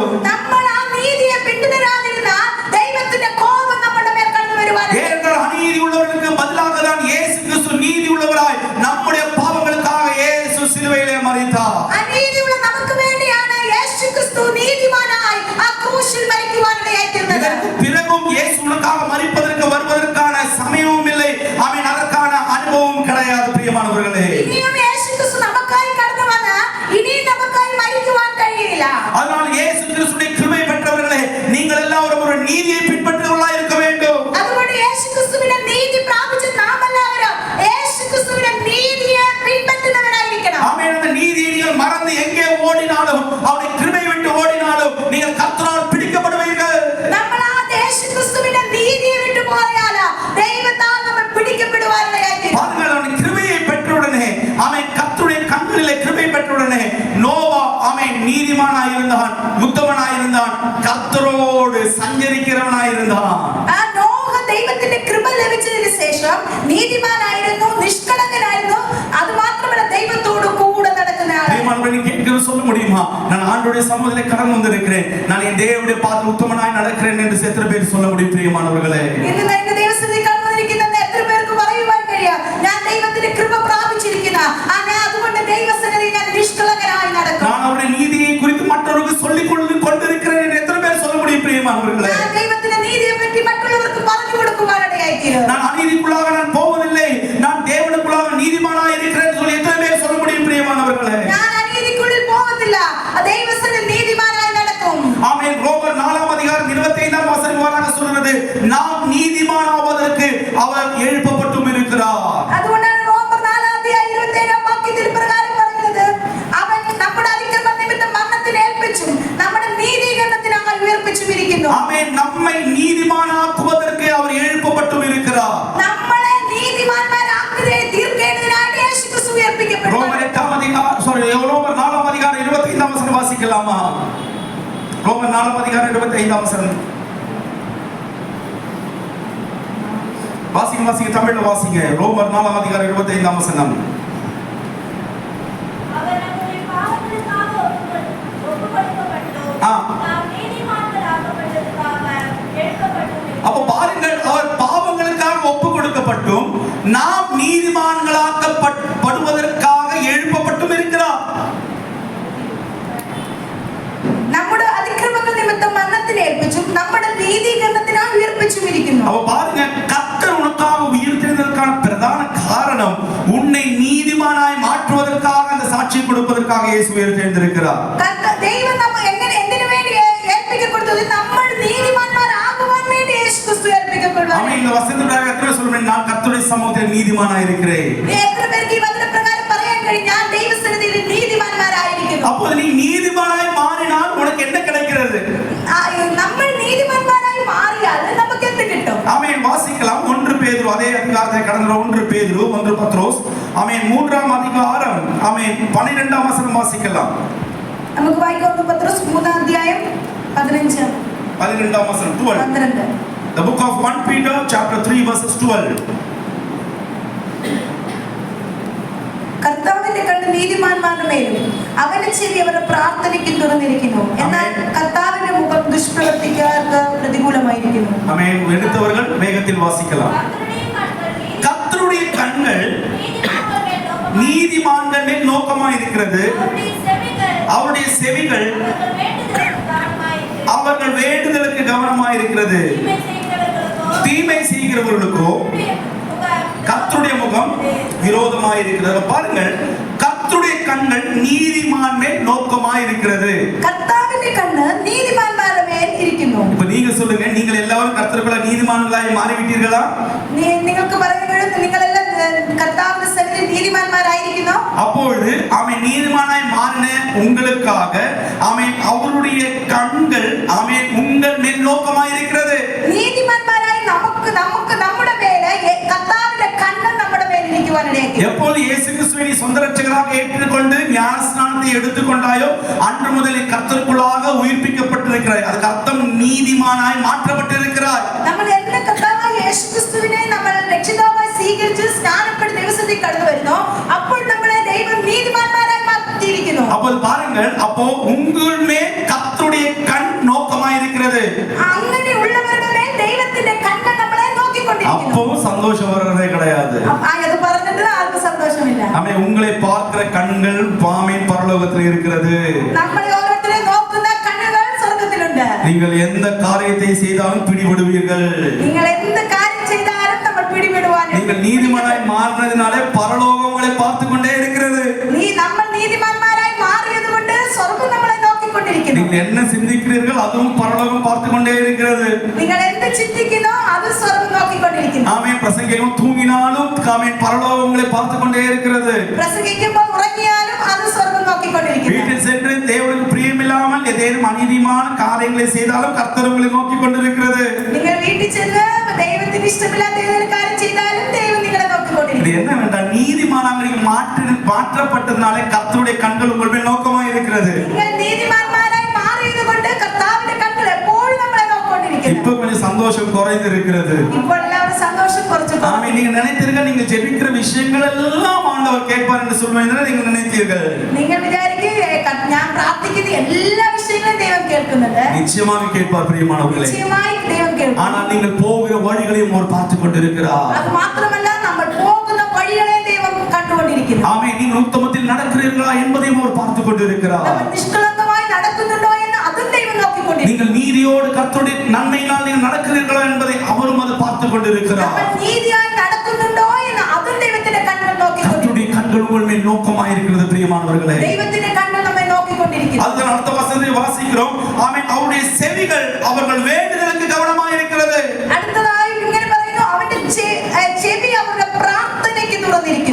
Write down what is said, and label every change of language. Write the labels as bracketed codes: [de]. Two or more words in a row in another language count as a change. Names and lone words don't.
[ml] നമ്മൾ ആ നീതിയെ പിന്തുടരാതിരുന്നാൽ ദൈവത്തിന്റെ കോപം നമ്മുടെ മേൽ കടന്നു വരുവാൻ. [ta] ஏனென்றால் அநீதி உள்ளவர்களுக்கு பதிலாக தான் இயேசு கிறிஸ்து நீதி உள்ளவராய் நம்முடைய பாவங்களுக்காக இயேசு சிலுவையிலே மரித்தார். [ml] അനീതിയുള്ള നമുക്ക് വേണ്ടിയാണ് യേശുക്രിസ്തു നീതിമാനായി ആ ക്രൂശിൽ മരിക്കുവാനിടയായി തീർന്നത്. [ta] இதற்கு பிறகும் இயேசு உனக்காக மரிப்பதற்கு வருவதற்கான சமயமும் இல்லை. ஆமென். அதற்கான அனுபவம் கிடையாது பிரியமானவர்களே. [ml] ഇനിയും യേശുക്രിസ്തു നമുക്കായി കടന്നു വന്ന് ഇനിയും നമുക്കായി മരിക്കുവാൻ കഴിയില്ല. [ta] அதனால் இயேசு கிறிஸ்துவின் கிருபை பெற்றவர்களே, நீங்கள் எல்லாரும் ஒரு நீதியை பின்பற்றுவர்களாய் இருக்க வேண்டும். [ml] അതുകൊണ്ട് യേശുക്രിസ്തുവിന്റെ നീതി പ്രാപിച്ച നാം എല്ലാവരും യേശുക്രിസ്തുവിന്റെ നീതിയെ പിൻപറ്റുന്നവരായിരിക്കണം. [ta] ஆமென். அந்த நீதியை நீங்கள் மறந்து எங்கே ஓடினாலும் அவருடைய கிருபை விட்டு ஓடினாலும் நீங்கள் கர்த்தரால் பிடிக்கப்படுவீர்கள். [ml] നമ്മൾ ആ യേശുക്രിസ്തുവിന്റെ നീതിയെ വിട്ടു പോയാൽ ദൈവത്താൽ നമ്മൾ പിടിക്കപ്പെടുവാനിടയായി. [ta] பாருங்கள், அவன் கிருபையை பெற்றவுடனே அவன் கர்த்தருடைய கண்களிலே கிருபை பெற்றவுடனே நோவா அவன் நீதிமானாயிருந்தான், உத்தமனாயிருந்தான், கர்த்தரோடு சஞ்சரிக்கிறவனாயிருந்தான். [ml] ആ നോഹ ദൈവത്തിന്റെ കൃപ ലഭിച്ചതിന് ശേഷം നീതിമാനായിരുന്നു, നിഷ്കളങ്കനായിരുന്നു. അത് മാത്രമല്ല ദൈവത്തോട് കൂടെ നടക്കുന്ന ആളായിരുന്നു. [ta] நீ கேட்கிறது சொல்ல முடியுமா? நான் ஆண்டவருடைய சமூகத்திலே கடந்து வந்திருக்கிறேன், நான் என் தேவனுடைய பாதத்தில் உத்தமனாய் நடக்கிறேன் என்று எத்தனை பேர் சொல்ல முடியும் பிரியமானவர்களே? [ml] ഇന്ന് ദൈവസന്നിധിയിൽ കടന്നു വന്നിരിക്കുന്ന എത്ര പേർക്ക് പറയുവാൻ കഴിയും, ഞാൻ ദൈവത്തിന്റെ കൃപ പ്രാപിച്ചിരിക്കുന്ന, അതുകൊണ്ട് ദൈവസന്നിധിയിൽ ഞാൻ നിഷ്കളങ്കനായി നടക്കും. [ta] நான் அவருடைய நீதியை குறித்து மற்றவர்களுக்கு சொல்லிக் கொண்டிருக்கிறேன் என்று எத்தனை பேர் சொல்ல முடியும் பிரியமானவர்களே? [ml] ഞാൻ ദൈവത്തിന്റെ നീതിയെ പറ്റി മറ്റുള്ളവർക്ക് പറഞ്ഞു കൊടുക്കുവാനിടയായി. [ta] நான் அநீதிக்குள்ளாக நான் போவதில்லை, நான் தேவனுக்குள்ளாக நீதிமானாய் இருக்கிறேன் சொல்லி எத்தனை பேர் சொல்ல முடியும் பிரியமானவர்களே? [ml] ഞാൻ അനീതിക്കുള്ളിൽ പോകത്തില്ല, ദൈവസന്നിധിയിൽ നീതിമാനായി നടക്കും. [ta] ஆமென். ரோமர் 4 அதிகாரம் 25 வசனம் வராக சொல்கிறது, நாம் நீதிமானாவதற்கு அவர் எழுப்பப்பட்டும் இருக்கிறார். [ml] അതുകൊണ്ടാണ് റോമർ 4:27 പ്രകാരം പറയുന്നത്, അവൻ നമ്മുടെ അതിക്രമ നിമിത്തം മരണത്തിന് ഏൽപ്പിച്ചും നമ്മുടെ നീതീകരണത്തിനായി ഉയർപ്പിച്ചും ഇരിക്കുന്നു. [ta] ஆமென். நம்மை நீதிமானாக்குவதற்கு அவர் எழுப்பப்பட்டும் இருக்கிறார். [ml] നമ്മളെ നീതിമാന്മാരാക്കി തീർക്കേണ്ടതിനാണ് യേശുക്രിസ്തു ഉയർപ്പിക്കപ്പെട്ടു. [ta] ரோமர் 4 அதிகாரம் 25 வசனம் வாசிக்கலாமா? ரோமர் 4 அதிகாரம் 25 வசனம் வாசிங்க, தமிழ்ல வாசிங்க. ரோமர் 4 அதிகாரம் 25 வசனம். அவர் நம்முடைய பாவங்களுக்காக ஒப்புக்கொடுக்கப்பட்டோம். நாம் நீதிமான்களாக்கப்பட்டதற்காக எழுதப்பட்டோம். அப்ப பாருங்கள், அவர் பாவங்களுக்காக ஒப்பு கொடுக்கப்பட்டும் நாம் நீதிமான்களாக்கப்படுவதற்காக எழுப்பப்பட்டும் இருக்கிறார். [ml] നമ്മുടെ അതിക്രമങ്ങൾ നിമിത്തം മരണത്തിന് ഏൽപ്പിച്ചും നമ്മുടെ നീതീകരണത്തിനായി ഉയർപ്പിച്ചും ഇരിക്കുന്നു. [ta] அப்ப பாருங்க, கர்த்தர் உனக்காக உயிர்த்தெழுந்ததற்கான பிரதான இயேசு உயர்த்தெழுந்திருக்கிறார். [ml] ദൈവം എന്തിനു വേണ്ടി ഏൽപ്പിക്കപ്പെടുന്നത്? നമ്മൾ നീതിമാന്മാരാകുവാൻ വേണ്ടി യേശു ക്രിസ്തു ഏൽപ്പിക്കപ്പെടുന്നു. [ta] ஆமென். இந்த வசனத்தினால எத்தனை சொல்றேன், நான் கர்த்தருடைய சமூகத்தில் நீதிமானாய் இருக்கிறேன். [ml] എത്ര പേർക്ക് ഈ വചനപ്രകാരം പറയാൻ കഴിയും, ഞാൻ ദൈവസന്നിധിയിൽ നീതിമാന്മാരായിരിക്കുന്നു? [ta] அப்போது நீ நீதிமானாய் மாறினால் உனக்கு என்ன கிடைக்கிறது? [ml] നമ്മൾ നീതിമാന്മാരായി മാറിയാൽ നമുക്ക് എന്ത് കിട്ടും? [ta] ஆமென். வாசிக்கலாம் 1 பேதுரு, அதே அதிகாரத்தை கடந்த 1 பேதுரு 1 பத்ரோஸ், ஆமென், 3ஆம் அதிகாரம், ஆமென், 12ஆம் வசனம் வாசிக்கலாம். [ml] നമുക്ക് വായിക്കാം. 1 പത്രോസ് 3-ാം അധ്യായം 12ആം വസനം 12. [en] The book of 1 Peter chapter 3 verses 12. [ml] കർത്താവിന്റെ കണ്ണ് നീതിമാന്മാരുടെ മേലും അവന്റെ ചെവി അവരുടെ പ്രാർത്ഥനയ്ക്ക് തുറന്നിരിക്കുന്നു, എന്നാൽ കർത്താവിന്റെ മുഖം ദുഷ്പ്രവർത്തിക്കാർക്ക് പ്രതികൂലമായിരിക്കുന്നു. [ta] ஆமென். எடுத்தவர்கள் வேகத்தில் வாசிக்கலாம். கர்த்தருடைய கண்கள் நீதிமான்கள் மேல் நோக்கமாக இருக்கிறது, அவருடைய செவிகள் அவர்கள் வேண்டுதலுக்கு கவனமாக இருக்கிறது. தீமை செய்கிறவர்களுக்கோ கர்த்தருடைய முகம் விரோதமாக இருக்கிறது. பாருங்கள், கர்த்தருடைய கண்கள் நீதிமான் மேல் நோக்கமாக இருக்கிறது. [ml] കർത്താവിന്റെ കണ്ണ് നീതിമാന്മാരുടെ മേൽ ഇരിക്കുന്നു. [ta] இப்ப நீங்க சொல்லுங்க, நீங்கள் எல்லாரும் கர்த்தருக்குள்ள நீதிமான்களாய் மாறிவிட்டீர்களா? [ml] നിങ്ങൾക്ക് പറയാൻ കഴിയും, നിങ്ങളെല്ലാം കർത്താവിന്റെ സന്നിധിയിൽ നീതിമാന്മാരായിരിക്കുന്നു. [ta] அப்பொழுது அவன் நீதிமானாய் மாறின உங்களுக்காக அவன் அவருடைய கண்கள் அவன் உங்கள் மேல் நோக்கமாக இருக்கிறது. [ml] നീതിമാന്മാരായി നമുക്ക് നമ്മുടെ മേലെ കർത്താവിന്റെ കണ്ണ് നമ്മുടെ മേൽ ഇരിക്കുവാനിടയാക്കി. [ta] எப்போது இயேசு கிறிஸ்துவை நீ சொந்த இரட்சகராக ஏற்றுக்கொண்டு ஞானஸ்நானத்தை எடுத்துக்கொண்டாயோ அன்று முதல் கர்த்தருக்குள்ளாக உயிர்ப்பிக்கப்பட்டிருக்கிறாய். அதுக்கு அர்த்தம் நீதிமானாய் மாற்றப்பட்டிருக்கிறாய். [ml] നമ്മൾ എല്ലാ കർത്താവായ യേശു ക്രിസ്തുവിനെ നമ്മൾ രക്ഷിതാവായി സ്വീകരിച്ച് സ്നാനപ്പെട്ട് ദൈവസന്നിധിയിൽ കടന്നു വരുന്നു. അപ്പോൾ നമ്മളെ ദൈവം നീതിമാന്മാരായി മാറ്റിയിരിക്കുന്നു. [ta] അപ്പോൾ பாருங்கள், அப்போ உங்கள் மேல் கர்த்தருடைய கண் நோக்கமாக இருக்கிறது. [ml] അങ്ങനെ ഉള്ളവരുടെ മേൽ ദൈവത്തിന്റെ കണ്ണ് നമ്മളെ നോക്കിക്കൊണ്ടിരിക്കുന്നു. [ta] அப்போ சந்தோஷம் வர்றதே கிடையாது. [ml] അത് പറഞ്ഞിട്ട് ആർക്കും സന്തോഷമില്ല. [ta] ஆமென். உங்களை பார்க்கிற கண்கள் பாமேன் பரலோகத்தில் இருக்கிறது. [ml] നമ്മളെ ഓരോരുത്തരെ നോക്കുന്ന കണ്ണുകൾ സ്വർഗ്ഗത്തിലുണ്ട്. [ta] நீங்கள் எந்த காரியத்தை செய்தாலும் பிடிபடுவீர்கள். [ml] നിങ്ങൾ എന്ത് കാര്യം ചെയ്താലും നമ്മൾ പിടിപെടുവാൻ. [ta] நீங்கள் நீதிமானாய் மாறினதினாலே பரலோகம் உங்களை பார்த்து கொண்டே இருக்கிறது. [ml] നമ്മൾ നീതിമാന്മാരായി മാറിയതുകൊണ്ട് സ്വർഗ്ഗം നമ്മളെ നോക്കിക്കൊണ്ടിരിക്കുന്നു. [ta] நீங்கள் என்ன சிந்திக்கிறீர்கள் அதுவும் பரலோகம் பார்த்து கொண்டே இருக்கிறது. [ml] നിങ്ങൾ എന്ത് ചിന്തിക്കുന്നോ അത് സ്വർഗ്ഗം നോക്കിക്കൊണ്ടിരിക്കുന്നു. [ta] ஆமென். பிரசங்கிக்கும் தூங்கினாலும் ஆமென் பரலோகம் உங்களை பார்த்து கொண்டே இருக்கிறது. [ml] പ്രസംഗിക്കുമ്പോൾ ഉറങ്ങിയാലും അത് സ്വർഗ്ഗം നോക്കിക്കൊണ്ടിരിക്കുന്നു. [ta] வீட்டில் சென்று தேவனுக்கு பிரியமில்லாமல் ஏதேனும் அநீதிமான காரியங்களை செய்தாலும் கர்த்தர் உங்களை நோக்கிக் கொண்டிருக்கிறது. [ml] നിങ്ങൾ വീട്ടിൽ ചെന്ന് ദൈവത്തിന് ഇഷ്ടമില്ലാത്ത ഏതെങ്കിലും കാര്യം ചെയ്താലും ദൈവം നിങ്ങളെ [ta] இது [ml] നോക്കിക്കൊണ്ടിരിക്കുന്നു. [ta] என்னவென்றால் நீதிமானாக மாற்றப்பட்டதுனாலே கர்த்தருடைய கண்கள் உங்கள் மேல் நோக்கமாக இருக்கிறது. [ml] നിങ്ങൾ നീതിമാന്മാരായി മാറിയതുകൊണ്ട് കർത്താവിന്റെ കണ്ണുകൾ എപ്പോഴും നമ്മളെ നോക്കിക്കൊണ്ടിരിക്കുന്നു. [ta] இப்ப கொஞ்சம் சந்தோஷம் குறைந்து இருக்கிறது. [ml] ഇപ്പോൾ എല്ലാവരും സന്തോഷം കുറച്ചു. [ta] ஆமென். நீங்க நினைத்தீர்கள் நீங்க ஜெபிக்கிற விஷயங்கள் எல்லாம் ஆண்டவர் கேட்பார் என்று சொல்வீங்க, நீங்க நினைத்தீர்கள். [ml] നിങ്ങൾ വിചാരിക്കുക ഞാൻ പ്രാർത്ഥിക്കുന്ന എല്ലാ വിഷയങ്ങളും ദൈവം കേൾക്കുന്നുണ്ട്. [ta] நிச்சயமாக கேட்பார் பிரியமானவர்களே. [ml] നിശ്ചയമായി ദൈവം കേൾക്കും. [ta] ஆனால் நீங்கள் போகிற வழிகளையும் அவர் பார்த்து கொண்டிருக்கிறார். [ml] അത് മാത്രമല്ല നമ്മൾ പോകുന്ന വഴികളെ ദൈവം കണ്ടുകൊണ്ടിരിക്കുന്നു. [ta] ஆமென். நீங்கள் உத்தமத்தில் நடக்கிறீர்களா என்பதையும் அவர் பார்த்து கொண்டிருக்கிறார். [ml] നമ്മൾ നിഷ്കളങ്കമായി നടക്കുന്നുണ്ടോ എന്ന് അതും ദൈവം നോക്കിക്കൊണ്ടിരിക്കുന്നു. [ta] நீங்கள் நீதியோடு கர்த்தருடைய நன்மையினால் நீங்கள் நடக்கிறீர்களா என்பதை அவரும் அது பார்த்து கொண்டிருக்கிறார். [ml] നമ്മൾ നീതിയായി നടക്കുന്നുണ്ടോ എന്ന് അതും ദൈവത്തിന്റെ കണ്ണുകൾ നോക്കിക്കൊണ്ടിരിക്കുന്നു. [ta] கர்த்தருடைய கண்கள் உங்கள் மேல் நோக்கமாக இருக்கிறது பிரியமானவர்களே. [ml] ദൈവത്തിന്റെ കണ്ണുകൾ നമ്മെ നോക്കിക്കൊണ്ടിരിക്കുന്നു. [ta] அதுதான் அடுத்த வசனத்தை வாசிக்கிறோம். ஆமென். அவருடைய செவிகள் அவர்கள் வேண்டுதலுக்கு கவனமாக இருக்கிறது. [ml] അടുത്തതായി ഇങ്ങനെ പറയുന്നു, അവന്റെ ചെവി അവരുടെ പ്രാർത്ഥനയ്ക്ക് തുറന്നിരിക്കുന്നു.